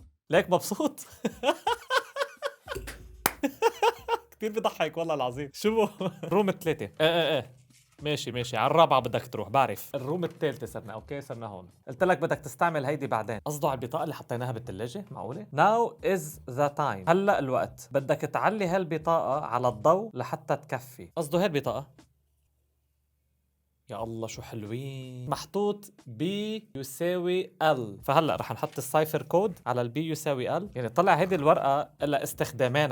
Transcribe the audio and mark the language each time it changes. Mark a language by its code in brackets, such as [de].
[ar] ليك مبسوط؟ كتير بضحك والله العظيم. شو روم 3 ايه ماشي على الرابعة بدك تروح. بعرف الروم الثالثة صرنا. اوكي صرنا هون. قلت لك بدك تستعمل هيدي بعدين. قصده على البطاقة اللي حطيناها بالثلاجة. معقولة؟ [en] Now is the time. [ar] هلا الوقت. بدك تعلي هالبطاقة على الضوء لحتى تكفي. قصده هي البطاقة. يا الله شو حلوين. محطوط بي يساوي ال. فهلا رح نحط السايفر كود على البي يساوي ال. يعني طلع هيدي الورقه لها استخدامين.